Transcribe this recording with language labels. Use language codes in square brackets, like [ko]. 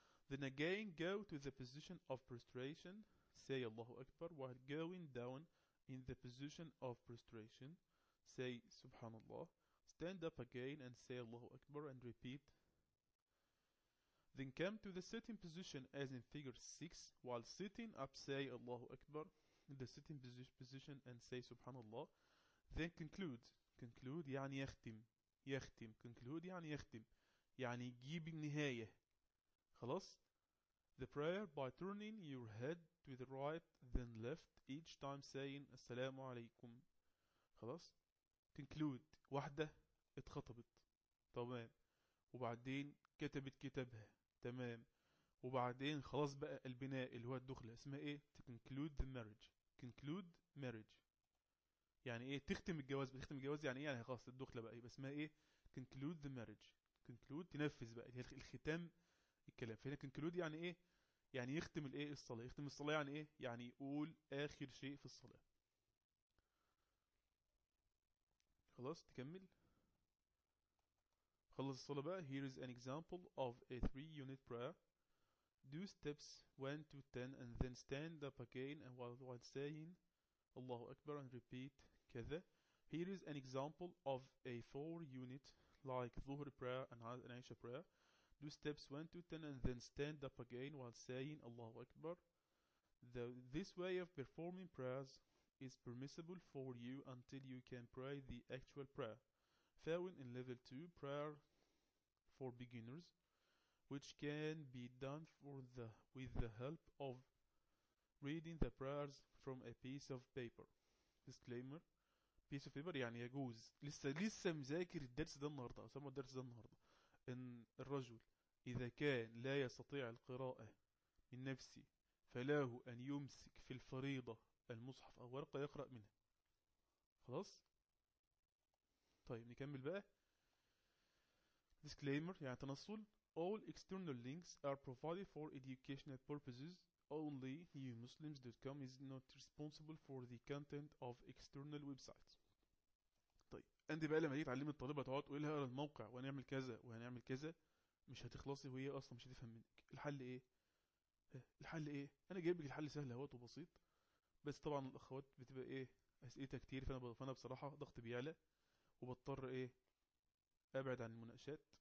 [en] Then again go to the position of prostration. Say Allahu Akbar while going down in the position of prostration. Say Subhanallah. Stand up again and say Allahu Akbar and repeat. Then come to the sitting position as in figure 6. While sitting up, say Allahu Akbar in the sitting position and say Subhanallah. Then conclude. [ar] Conclude يعني يختم. يختم. Conclude يعني يختم. يعني يجيب النهاية. خلاص؟ [en] The prayer by turning your head to the right then left each time saying assalamu alaikum. [ar] خلاص، conclude واحدة اتخطبت تمام، وبعدين كتبت كتابها تمام، وبعدين خلاص بقى البناء اللي هو الدخلة اسمها ايه؟ [en] to conclude the marriage. conclude marriage [ar] يعني ايه؟ تختم الجواز. بتختم الجواز يعني ايه؟ يعني خلاص الدخلة بقى، يبقى اسمها ايه؟ [en] conclude the marriage. [ar] conclude تنفذ بقى، اللي هي الختام الكلام. فهنا conclude يعني ايه؟ يعني يختم الايه؟ الصلاه. يختم الصلاه يعني ايه؟ يعني يقول اخر شيء في الصلاه. خلاص تكمل، خلص الصلاه بقى. [en] Here is an example of a three-unit prayer. Do steps 1 to 10 and then stand up again and while saying [ar] الله اكبر [en] and repeat كذا. Here is an example of a four-unit like ظهر prayer and عشاء prayer. Do steps 1 to 10 and then stand up again while saying Allahu Akbar. This way of performing prayers is permissible for you until you can pray the actual prayer. Following in level 2 prayer for beginners, which can be done with the help of reading the prayers from a piece of paper. Disclaimer. Piece of paper [ar] يعني يجوز. لسه مذاكر الدرس ده النهارده، سامع الدرس ده النهارده. إن الرجل إذا كان لا يستطيع القراءة من نفسه فله أن يمسك في الفريضة المصحف أو ورقة يقرأ منها. خلاص؟ طيب نكمل بقى. Disclaimer يعني تنصل. [en] All external links are provided for educational purposes only. newmuslims.com is not responsible for the content of external websites. [ar] طيب انت بقى لما تيجي تعلم الطالبه تقعد تقول لها الموقع وهنعمل كذا وهنعمل كذا مش هتخلصي وهي اصلا مش هتفهم منك. الحل ايه؟ الحل ايه؟ انا جايب لك الحل سهل اهوت وبسيط، بس طبعا الاخوات بتبقى ايه اسئلتها كتير، فانا بصراحه ضغط بيعلى وبضطر ايه ابعد عن المناقشات.